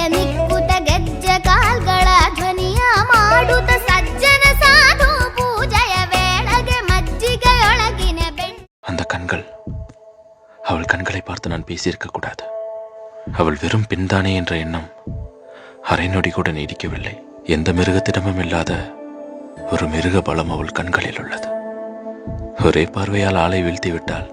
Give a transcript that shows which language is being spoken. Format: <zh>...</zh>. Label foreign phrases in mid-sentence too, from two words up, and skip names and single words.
<kn>ನಿಕ್ಕುತ ಗೆಜ್ಜೆ ಕಾಲ್ಗಳ ಧ್ವನಿಯ ಮಾಡುತ್ತ ಸಜ್ಜನ ಸಾಧು ಪೂಜೆಯ ವೇಳೆಗೆ மಜ್ಜಿಗೆಯೊಳಗಿನ</kn> <ta>அந்த கண்கள், அவள் கண்களை பார்த்து நான் பேசியிருக்க கூடாது. அவள் வெறும் பெண்தானே என்ற எண்ணம் அரை நொடி கூட நீடிக்கவில்லை. எந்த மிருகத்திடமும் இல்லாத ஒரு மிருக பலம் அவள் கண்களில் உள்ளது. ஒரே பார்வையால் ஆளை வீழ்த்தி விட்டாள்.</ta>